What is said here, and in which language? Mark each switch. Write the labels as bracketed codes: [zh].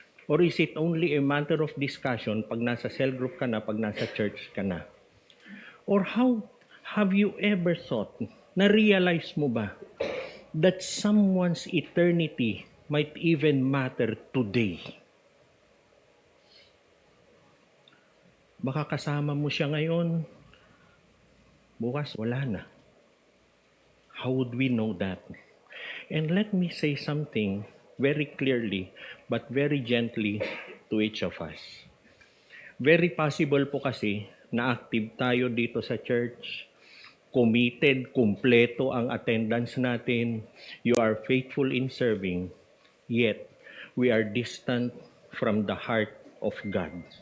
[en] Or is it only a matter of discussion [tl] pag nasa cell group ka na, pag nasa church ka na? [en] Or how have you ever thought, [tl] na-realize mo ba [en] that someone's eternity might even matter today? [tl] Baka kasama mo siya ngayon, bukas wala na. [en] How would we know that? And let me say something very clearly but very gently to each of us. Very possible po kasi na active tayo dito sa church, committed, [tl] kumpleto ang attendance natin, [en] you are faithful in serving, yet we are distant from the heart of God.